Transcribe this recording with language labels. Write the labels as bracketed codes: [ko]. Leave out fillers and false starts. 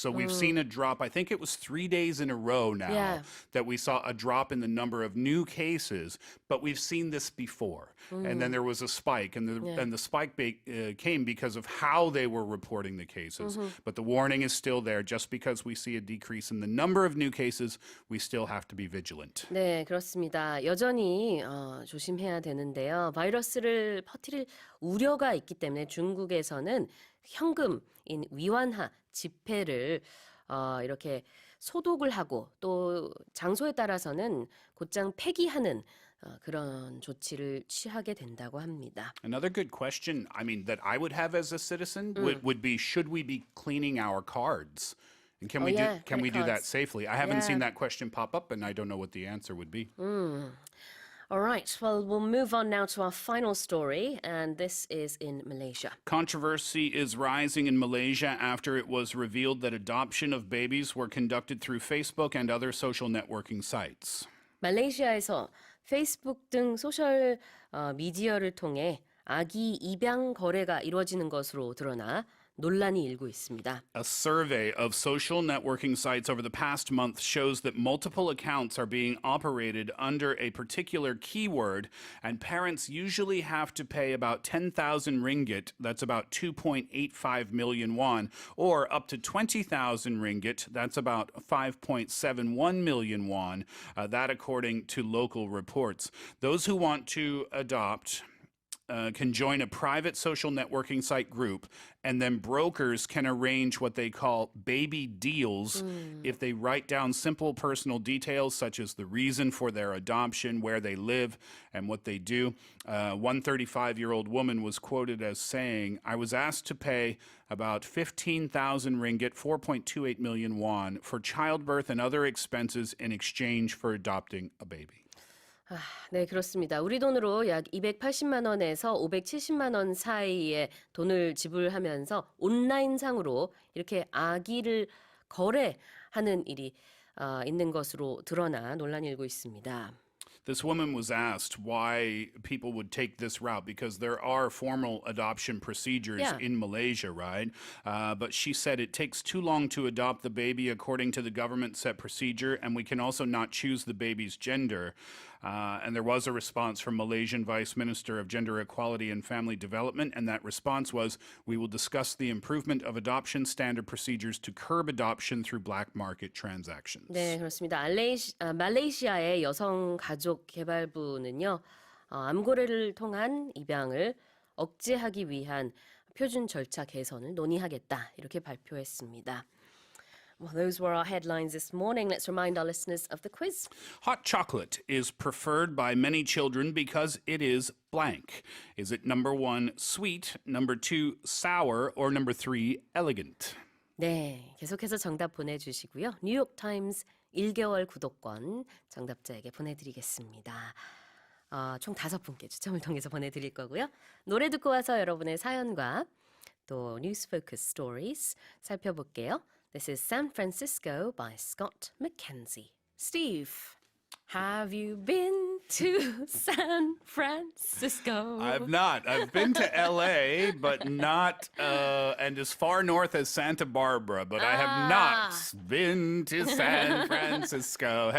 [en] So we've seen a drop, I think it was 3 days in a row now, that we saw a drop in the number of new cases, but we've seen this before. And then there was a spike, and the spike came because of how they were reporting the cases. But the warning is still there. Just because we see a decrease in the number of new cases, we still have to be vigilant. [ko] 네, 그렇습니다. 여전히 조심해야 되는데요. 바이러스를 퍼뜨릴 우려가 있기 때문에 중국에서는 현금인 위안화 지폐를 이렇게 소독을 하고 또 장소에 따라서는 곧장 폐기하는 그런 조치를 취하게 된다고 합니다. [en] Another good question, I mean, that I would have as a citizen would be, should we be cleaning our cards? And can we do that safely? I haven't seen that question pop up, and I don't know what the answer would be. All right, well, we'll move on now to our final story, and this is in Malaysia. Controversy is rising in Malaysia after it was revealed that adoption of babies were conducted through Facebook and other social networking sites. [ko] 말레이시아에서 페이스북 등 소셜 미디어를 통해 아기 입양 거래가 이루어지는 것으로 드러나 논란이 일고 있습니다. [en] A survey of social networking sites over the past month shows that multiple accounts are being operated under a particular keyword, and parents usually have to pay about 10,000 ringgit, that's about 2.85 million won, or up to 20,000 ringgit, that's about 5.71 million won, that according to local reports. Those who want to adopt can join a private social networking site group, and then brokers can arrange what they call baby deals if they write down simple personal details such as the reason for their adoption, where they live, and what they do. One 35-year-old woman was quoted as saying, I was asked to pay about 15,000 ringgit, 4.28 million won, for childbirth and other expenses in exchange for adopting a baby. [ko] 네, 그렇습니다. 우리 돈으로 약 280만 원에서 570만 원 사이의 돈을 지불하면서 온라인상으로 이렇게 아기를 거래하는 일이 있는 것으로 드러나 논란이 일고 있습니다. [en] This woman was asked why people would take this route because there are formal adoption procedures in Malaysia, right? But she said it takes too long to adopt the baby according to the government set procedure, and we can also not choose the baby's gender. And there was a response from Malaysian Vice Minister of Gender Equality and Family Development, and that response was, we will discuss the improvement of adoption standard procedures to curb adoption through black market transactions. [ko] 네, 그렇습니다. 말레이시아의 여성가족개발부는요, 암거래를 통한 입양을 억제하기 위한 표준 절차 개선을 논의하겠다, 이렇게 발표했습니다. [en] Well, those were our headlines this morning. Let's remind our listeners of the quiz. Hot chocolate is preferred by many children because it is blank. Is it number 1, sweet, number 2, sour, or number 3, elegant? [ko] 네, 계속해서 정답 보내주시고요. 뉴욕타임스 1개월 구독권 정답자에게 보내드리겠습니다. 총 5분께 추첨을 통해서 보내드릴 거고요. 노래 듣고 와서 여러분의 사연과 또 News Focus Stories 살펴볼게요. [en] This is San Francisco by Scott McKenzie. Steve, have you been to San Francisco? I've not. I've been to LA, but not, and as far north as Santa Barbara, but I have not been to San Francisco.